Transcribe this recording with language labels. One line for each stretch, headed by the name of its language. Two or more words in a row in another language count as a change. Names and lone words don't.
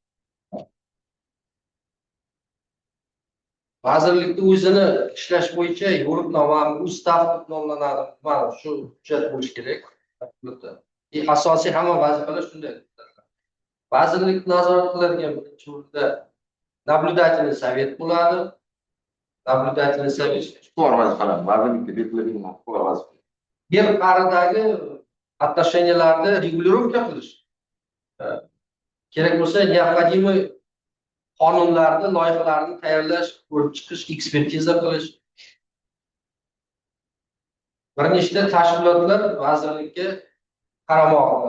Uzbek: Vazirlikda o'zini ishlash bo'yicha yo'riqnoma, ustav deb nomlanadi. Mana shu hujjat bo'lishi kerak. Asosiy hamma vazifalar shunday. Vazirlik nazorat qiladigan birinchi o'rinda
Russian: наблюдательный совет
Uzbek: bo'ladi.
Russian: Наблюдательный совет
Uzbek: Ustuvor vazifalar, vazirlikka belgilangan ustuvor vazifalar. yer qaridagi отношенияларni regulirovka qilish. Kerak bo'lsa, необходимый qonunlarni, loyihalarni tayyorlash, ko'rib chiqish, ekspertiza qilish. Bir nechta tashkilotlar vazirlikka qaramoqda.